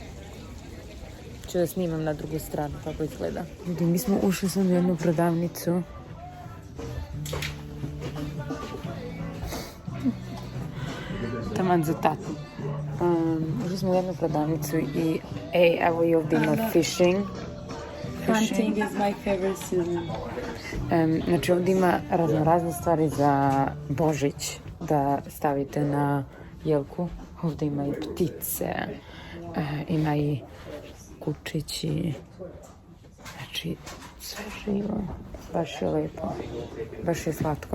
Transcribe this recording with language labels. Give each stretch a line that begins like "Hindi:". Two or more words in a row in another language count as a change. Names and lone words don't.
Serbian: Ću da snimam na drugu stranu kako izgleda. Mi smo ušli sam u jednu prodavnicu. Taman za tatu. Ušli smo u jednu prodavnicu i evo i ovdje ima fishing.
English: Hunting is my favorite season.
Serbian: Znači ovdje ima razne stvari za Božić da stavite na jelku. Ovdje ima i ptice, ima i kučići, znači sve živo. Baš je lepo, baš je slatko.